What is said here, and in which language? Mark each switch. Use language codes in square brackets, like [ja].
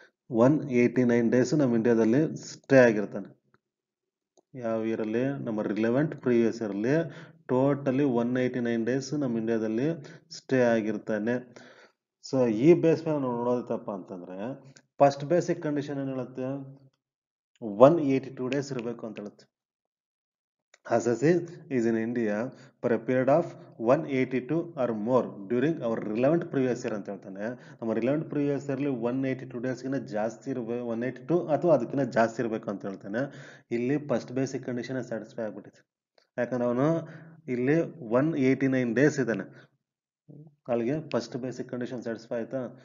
[kn] 189 days ನಮ್ಮ ಇಂಡಿಯಾದಲ್ಲಿ stay ಆಗಿರ್ತಾನೆ. ಯಾವ ಇಯರಲ್ಲಿ, ನಮ್ಮ ರಿಲೆವೆಂಟ್ ಪ್ರೀವಿಯಸ್ ಇಯರಲ್ಲಿ ಟೋಟಲಿ 189 ಡೇಸ್ ನಮ್ಮ ಇಂಡಿಯಾದಲ್ಲಿ ಸ್ಟೇ ಆಗಿರ್ತಾನೆ. ಸೊ ಈ ಬೇಸ್ ಮೇಲೆ ನಾವು ನೋಡೋದಪ್ಪ ಅಂತಂದ್ರೆ ಫಸ್ಟ್ ಬೇಸಿಕ್ ಕಂಡೀಷನ್ ಏನು ಹೇಳುತ್ತೆ, 182 ಡೇಸ್ ಇರಬೇಕು ಅಂತ ಹೇಳುತ್ತೆ. [en] Assassi is in India for a period of 182 or more during our relevant previous year [kn] ಅಂತ ಹೇಳ್ತಾನೆ. ನಮ್ಮ ರಿಲೆವೆಂಟ್ ಪ್ರೀವಿಯಸ್ ಇಯರ್ಲಿ 182 ಡೇಸ್ಗಿಂತ ಜಾಸ್ತಿ ಇರಬೇಕು, 182 ಅಥವಾ ಅದಕ್ಕಿಂತ ಜಾಸ್ತಿ ಇರಬೇಕು ಅಂತ ಹೇಳ್ತಾನೆ. ಇಲ್ಲಿ ಫಸ್ಟ್ ಬೇಸಿಕ್ ಕಂಡೀಷನ್ ಸ್ಯಾಟಿಸ್ಫೈ ಆಗ್ಬಿಟ್ಟಿದೆ, ಯಾಕಂದ್ರೆ ಅವನು ಇಲ್ಲಿ 189 ಡೇಸ್ ಇದ್ದಾನೆ, ಅಲ್ಲಿಗೆ ಫಸ್ಟ್ ಬೇಸಿಕ್ ಕಂಡೀಷನ್ ಸ್ಯಾಟಿಸ್ಫೈ ಆಯ್ತಾ.